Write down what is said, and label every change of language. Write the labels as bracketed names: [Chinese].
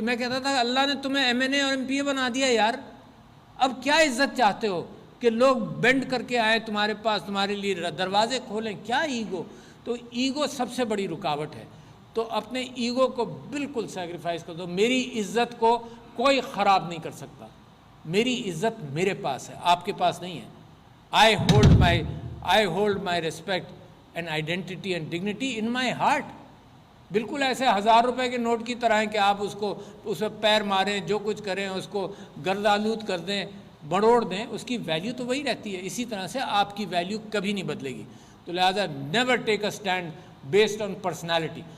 [Urdu] میں کہتا تھا اللہ نے تمہیں ایم این اے اور ایم پی اے بنا دیا یار، اب کیا عزت چاہتے ہو کہ لوگ بینڈ کر کے آئیں تمہارے پاس، تمہارے لیے دروازے کھولیں؟ کیا ایگو؟ تو ایگو سب سے بڑی رکاوٹ ہے. تو اپنے ایگو کو بالکل سیکریفائز کر دو. میری عزت کو کوئی خراب نہیں کر سکتا. میری عزت میرے پاس ہے, آپ کے پاس نہیں ہے. [English] I hold my respect and identity and dignity in my heart. [Urdu] بالکل ایسے 1000 روپے کے نوٹ کی طرح ہیں کہ آپ اس پہ پیر ماریں, جو کچھ کریں, اس کو گردآلود کر دیں, بڑوڑ دیں, اس کی ویلیو تو وہی رہتی ہے. اسی طرح سے آپ کی ویلیو کبھی نہیں بدلے گی. تو لہٰذا [English] Never take a stand based on personality.